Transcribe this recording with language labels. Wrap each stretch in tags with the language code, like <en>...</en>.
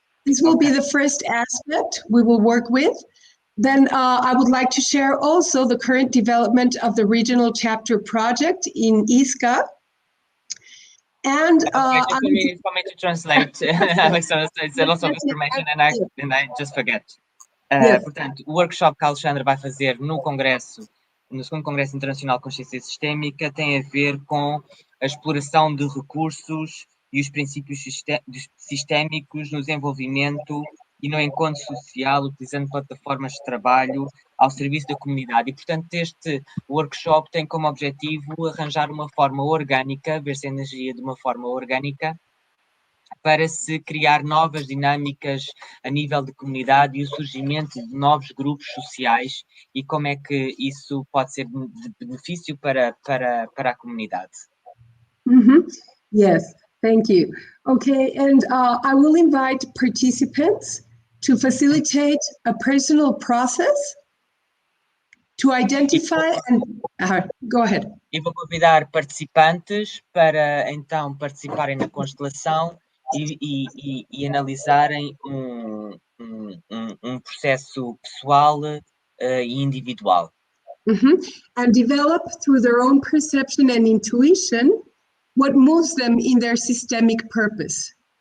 <en>This will be the first aspect we will work with. Then I would like to share also the current development of the regional chapter project in ISCA. And for me to translate, Alexandra, it's a lot of information and I just forget.</en> <pt>Portanto, o workshop que a Alexandra vai fazer no segundo Congresso Internacional de Consciência Sistémica tem a ver com a exploração de recursos e os princípios sistémicos no desenvolvimento e no encontro social, utilizando plataformas de trabalho ao serviço da comunidade. E, portanto, este workshop tem como objetivo arranjar uma forma orgânica, ver-se a energia de uma forma orgânica, para se criar novas dinâmicas a nível de comunidade e o surgimento de novos grupos sociais e como é que isso pode ser de benefício para a comunidade.</pt> <en>Yes, thank you. Okay, and I will invite participants to facilitate a personal process to identify and go ahead.</en> <pt>E vou convidar participantes para então participarem na constelação e analisarem um processo pessoal e individual.</pt> <en>And develop through their own perception and intuition what moves them in their systemic purpose.</en>